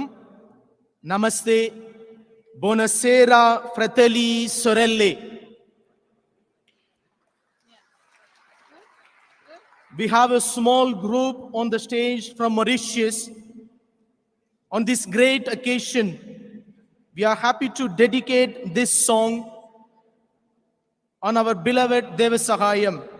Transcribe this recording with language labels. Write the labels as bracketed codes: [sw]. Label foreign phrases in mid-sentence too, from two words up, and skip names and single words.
[ta] நமஸ்தே, [it] buonasera fratelli sorelle. [en] We have a small group on the stage from Mauritius. On this great occasion, we are happy to dedicate this song on our beloved Devasahayam.